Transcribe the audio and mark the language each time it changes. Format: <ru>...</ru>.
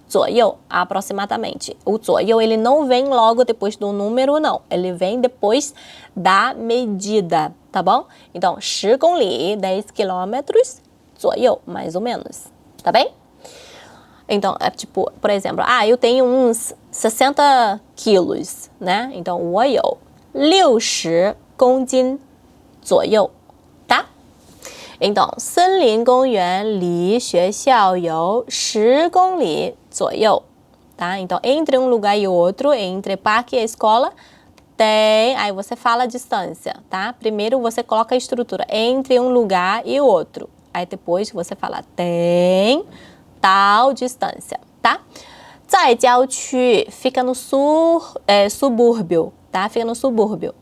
<pt>左右, aproximadamente. O 左右, ele não vem logo depois do número, não. Ele vem depois da medida, tá bom? Então, 10公里, 10 quilômetros, 左右, mais ou menos, tá bem? Então, é tipo, por exemplo, eu tenho uns 60 quilos, né?</pt> <zh>Então, 我有60公斤左右, tá? Então, 森林公园离学校有10公里左右, tá?</zh> <pt>Então, entre um lugar e outro, entre parque e escola, tem... Aí você fala a distância, tá? Primeiro você coloca a estrutura entre um lugar e outro. Aí depois você fala tem tal distância, tá?</pt> <zh>在郊区</zh> <pt>fica no subúrbio, tá? Fica no subúrbio.</pt>